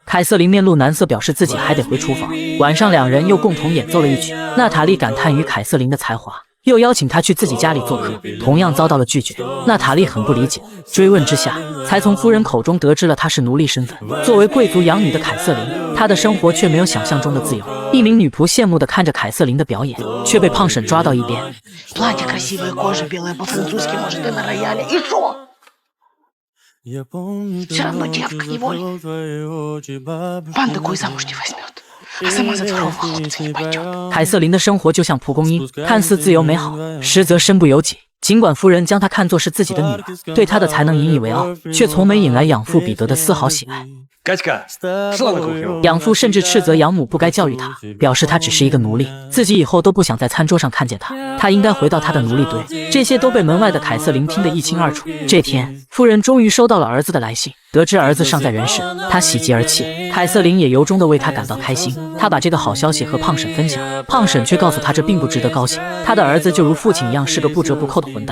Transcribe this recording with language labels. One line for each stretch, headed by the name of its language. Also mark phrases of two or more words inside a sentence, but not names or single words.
Chinese: 凯瑟琳面露难色，表示自己还得回厨房。晚上两人又共同演奏了一曲，娜塔莉感叹于凯瑟琳的才华，又邀请她去自己家里做客，同样遭到了拒绝。娜塔莉很不理解，追问之下，才从夫人口中得知了她是奴隶身份。作为贵族养女的凯瑟琳，她的生活却没有想象中的自由。一名女仆羡慕地看着凯瑟琳的表演，却被胖婶抓到一边。
Russian: Все равно девка невольная. Пан такой замуж не возьмет, а сама за второго хлопца не пойдет.
Chinese: 凯瑟琳的生活就像蒲公英，看似自由美好，实则身不由己。尽管夫人将她看作是自己的女儿，对她的才能引以为傲，却从没引来养父彼得的丝毫喜爱。
Russian: Катька, шла на кухню.
Chinese: 养父甚至斥责养母不该教育她，表示她只是一个奴隶，自己以后都不想在餐桌上看见她，她应该回到她的奴隶堆。这些都被门外的凯瑟琳听得一清二楚。这天，夫人终于收到了儿子的来信，得知儿子尚在人世，她喜极而泣。凯瑟琳也由衷地为他感到开心，她把这个好消息和胖婶分享，胖婶却告诉她这并不值得高兴，她的儿子就如父亲一样是个不折不扣的混蛋。